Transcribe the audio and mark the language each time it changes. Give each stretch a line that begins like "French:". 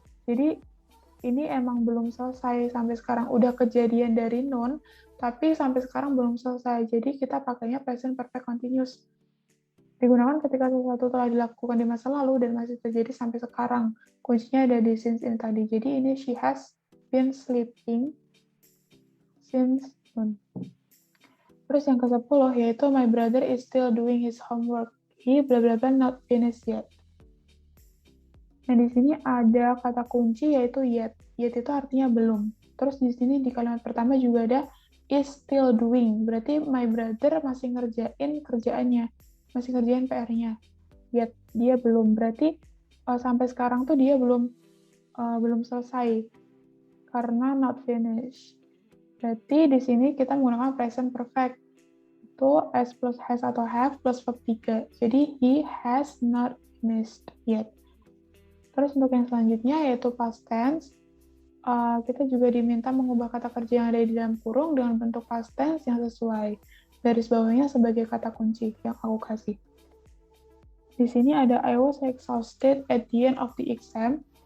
Indonesian: Jadi ini emang belum selesai sampai sekarang. Udah kejadian dari noon, tapi sampai sekarang belum selesai. Jadi kita pakainya present perfect continuous. Digunakan ketika sesuatu telah dilakukan di masa lalu dan masih terjadi sampai sekarang. Kuncinya ada di since ini tadi. Jadi ini
English: she has been sleeping since noon.
Indonesian: Terus yang ke-10 yaitu
English: my brother is still doing his homework. He bla bla bla not finished yet.
Indonesian: Nah, di sini ada kata kunci yaitu yet. Yet itu artinya belum. Terus di sini di kalimat pertama juga ada
English: is still doing.
Indonesian: Berarti
English: my brother
Indonesian: masih ngerjain kerjaannya. Masih ngerjain PR-nya. Yet dia belum. Berarti sampai sekarang tuh dia belum selesai. Karena not finished. Berarti di sini kita menggunakan present perfect. Itu S plus has atau have plus verb 3. Jadi
English: he has not finished yet.
Indonesian: Terus untuk yang selanjutnya yaitu past tense, kita juga diminta mengubah kata kerja yang ada di dalam kurung dengan bentuk past tense yang sesuai. Garis bawahnya sebagai kata kunci yang aku kasih. Di sini ada
English: I was exhausted at the end of the exam.